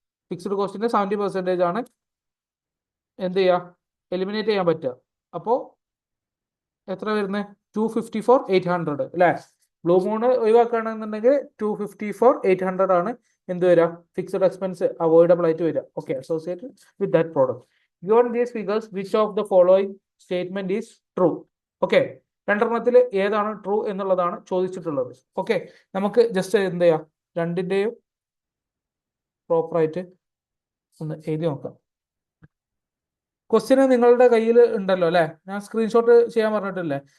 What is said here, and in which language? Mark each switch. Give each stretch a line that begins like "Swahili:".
Malayalam: Fixed കോസ്റ്റിന്റെ 70% ആണ് എന്ത് ചെയ്യുക? എലിമിനേറ്റ് ചെയ്യാൻ പറ്റുക. അപ്പോൾ എത്ര വരുന്നത്? 254,800 അല്ലേ? ബ്ലൂ മൂണ് ഒഴിവാക്കുകയാണെന്നുണ്ടെങ്കിൽ 254,800 ആണ് എന്ത് വരിക? ഫിക്സ്ഡ് എക്സ്പെൻസ് അവോയ്ഡബിൾ ആയിട്ട് വരിക. Okay,
English: Associated with that product. Given these figures, which of the following statement is true?
Malayalam: Okay, രണ്ടെണ്ണത്തിൽ ഏതാണ് ട്രൂ എന്നുള്ളതാണ് ചോദിച്ചിട്ടുള്ളത്. ഓക്കെ, നമുക്ക് ജസ്റ്റ് എന്ത് ചെയ്യാം? രണ്ടിൻ്റെയും പ്രോപ്പറായിട്ട് ഒന്ന് എഴുതി നോക്കാം. ക്വസ്റ്റ്യന് നിങ്ങളുടെ കയ്യിൽ ഉണ്ടല്ലോ അല്ലേ? ഞാൻ സ്ക്രീൻഷോട്ട് ചെയ്യാൻ പറഞ്ഞിട്ടില്ലേ?